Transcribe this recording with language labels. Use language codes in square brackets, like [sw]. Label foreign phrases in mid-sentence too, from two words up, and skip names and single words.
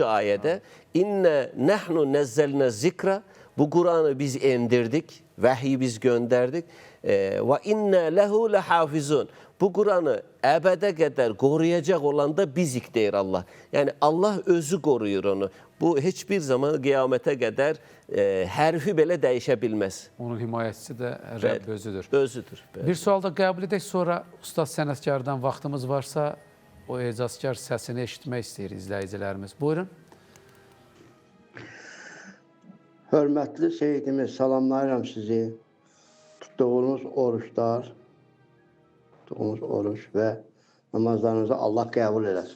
[tr] ayette [ar] إنا نحن نزلنا الذكر, [tr] bu Kur'an'ı biz indirdik, vahyi biz gönderdik. [ar] وإنا له لحافظون, [tr] bu Kur'an'ı ebede kadar koruyacak olan da bizik deyir Allah. Yani Allah [az] özü koruyur onu. [tr] Bu hiçbir zaman kıyamete kadar harfi bile değişebilmez. [az] Onun himayetçisi de Rəbb özüdür. Özüdür. Bir sual da qəbul edək, sonra ustad sənətkardan vaxtımız varsa o ecazkar səsini eşitmək istəyir izləyicilərimiz. Buyurun. Hörmətli Seyyidimiz, salamlayıram sizi. Tutduğunuz oruçlar, tutduğunuz oruç və namazlarınızı Allah qəbul eləsin.